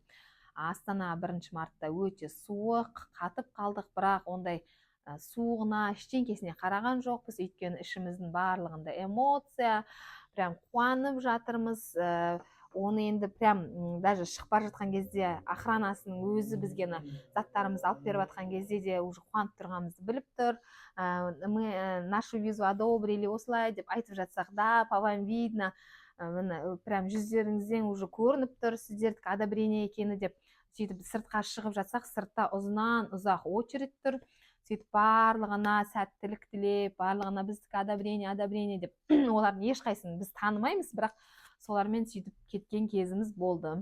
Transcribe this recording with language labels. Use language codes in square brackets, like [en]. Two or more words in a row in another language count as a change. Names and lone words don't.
[kk] Астана 1 мартта өте суық, қатып қалдық, бірақ ондай суығына, ештеңкесіне қараған жоқпыз, өйткені ішіміздің барлығында эмоция, прям қуанып жатырмыз. Оны енді [ru] прям даже [kk] шығып бара жатқан кезде охранасының өзі бізге заттарымызды алып беріп жатқан кезде де уже қуанып тұрғанымызды біліп тұр. [ru] Мы нашу визу одобрили, [kk] осылай деп айтып жатсақ, да, [ru] по вам видно, прям [kk] жүздеріңізден уже көрініп тұр сіздердікі одобрение екені деп. Сөйтіп сыртқа шығып жатсақ, сыртта ұзақ очередь тұр. Сөйтіп барлығына сәттілік тілеп, барлығына біздікі одобрение деп. Олардың ешқайсысын біз танымаймыз, бірақ солармен сөйтіп кеткен кезіміз болды.